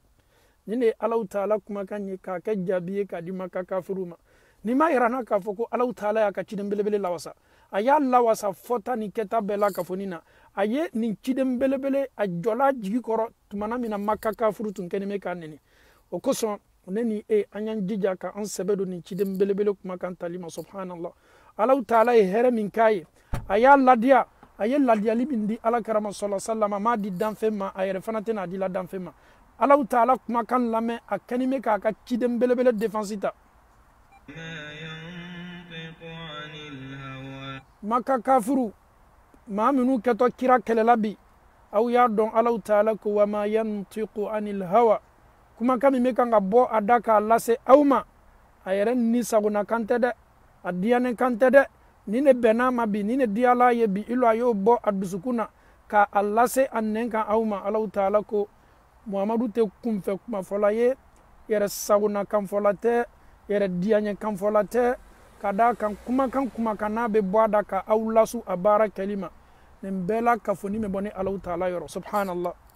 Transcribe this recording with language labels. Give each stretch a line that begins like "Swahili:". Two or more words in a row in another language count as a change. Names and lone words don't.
Bambara: Ni ne Allahu Taala kumakan ye k'a kɛ jaabi ye k'a di Maka kafuru ma ni ma yira na k'a fɔ ko Allahu Taala y'a ka ciden belebele lawasa a y'a lawasa fɔta ni kɛta bɛɛ la ka fɔ nin na a ye nin ciden belebele a jɔla jigi kɔrɔ tumana min na Maka kafuru tun kɛni bɛ k'a nɛni o kosɔn ne ni an y'an jija ka an sɛbɛ don nin ciden belebele kumakan tali ma subhanallah. Allahu Taala ye hɛrɛ min k'a ye a y'a ladiya a ye ladiyali min di Alakira ma
Arabic: صلى الله عليه وسلم
Bambara: a m'a di danfɛn ma a yɛrɛ fana tɛna a di la danfɛn ma. Allahu Taala kumakan lamɛn a kɛni bɛ k'a ka ciden belebele défense ta. Maka kafuru maa minnu kɛtɔ kira kɛlɛla bi aw y'a dɔn Allahu Taala ko
Arabic: وما ينطق عن الهوى
Bambara: kumakan min bɛ kan ka bɔ a da k'a lase aw ma a yɛrɛ ni sagona kan tɛ dɛ a diyanen kan tɛ dɛ ni ne bɛnna ma bi ni ne diyala ye bi ilo a y'o bɔ a dusukun na k'a lase a nɛn kan aw ma Allahu Taala ko Muhamadu tɛ kunfɛ kumafɔla ye yɛrɛ sagona kanfɔla tɛ yɛrɛ diyaɲɛ kanfɔla tɛ ka da kan kumakan n'a bɛ bɔ a da ka aw lasu a baara kɛli ma nin bɛɛ la kafoni bɛ bɔ ni Allahu Taala yɔrɔ subhanallah.